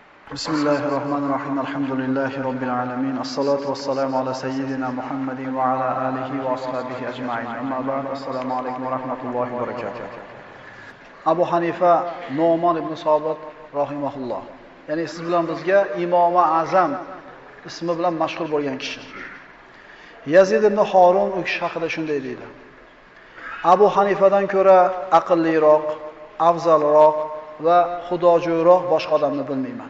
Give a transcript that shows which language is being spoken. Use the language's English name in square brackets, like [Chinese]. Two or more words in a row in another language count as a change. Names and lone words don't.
[Arabic] بسم الله الرحمن الرحيم. الحمد لله رب العالمين. والصلاة والسلام على سيدنا محمد وعلى آله وأصحابه أجمعين. أما بعد. السلام عليكم ورحمة الله وبركاته. Abu Hanifa Nu'man ibn Sobit rahimahulloh. [Uzbek] Ya'ni siz bilan bizga Imom Azam ismi bilan mashhur bo'lgan kishi. Yazid ibn Harun u kishi haqida shunday deydi. Abu Hanifadan ko'ra aqlliroq, afzalroq va xudojo'yroq boshqa odamni bilmayman.